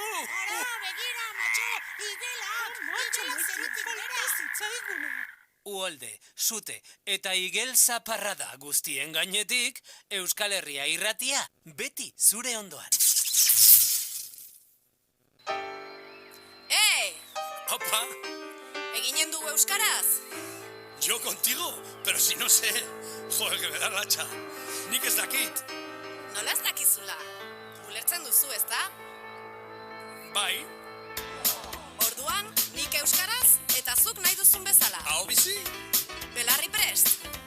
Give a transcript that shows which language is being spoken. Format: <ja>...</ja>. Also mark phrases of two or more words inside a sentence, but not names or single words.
<eu>Ara, begira, matxo, igela zerutik bera. Uholde, sute eta igel zaparra da guztien gainetik, Euskal Herria irratia beti zure ondoan. Opa. ¿Eginen dugu euskaraz?</eu> <es>Yo contigo, pero si no sé, joder, que me da latxa.</es> <eu>Nik ez dakit. Nola ez dakizula? Ulertzen duzu, ezta? Bai. Orduan, nik euskaraz eta zuk nahi duzun bezala. Hau bizi? Belarri prest.</eu>